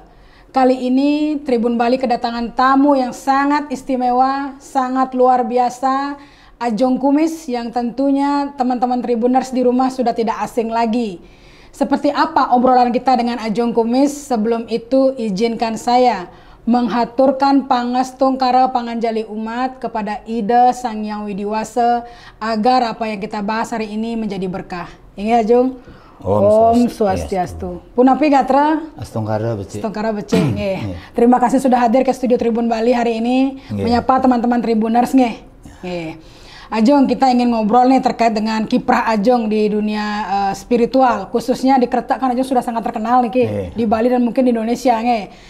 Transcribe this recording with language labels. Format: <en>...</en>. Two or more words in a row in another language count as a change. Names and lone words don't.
<id>Kali ini Tribun Bali kedatangan tamu yang sangat istimewa, sangat luar biasa, Ajong Kumis, yang tentunya teman-teman Tribuners di rumah sudah tidak asing lagi. Seperti apa obrolan kita dengan Ajong Kumis? Sebelum itu izinkan saya menghaturkan</id> <ban>pangastung kara panganjali umat</ban> <id>kepada Ida Sang Hyang Widiwasa agar apa yang kita bahas hari ini menjadi berkah. Ingat Ajong?</id> <ban>Om Swastiastu. Punapi gatra? Astungkara becik. Astungkara becik.</ban> <id>Terima kasih sudah hadir ke studio Tribun Bali hari ini menyapa teman-teman Tribuners nggih. Ajong, kita ingin ngobrol nih terkait dengan kiprah Ajong di dunia spiritual, khususnya di Kretek kan Ajong sudah sangat terkenal nih di Bali dan mungkin di Indonesia nggih.</id>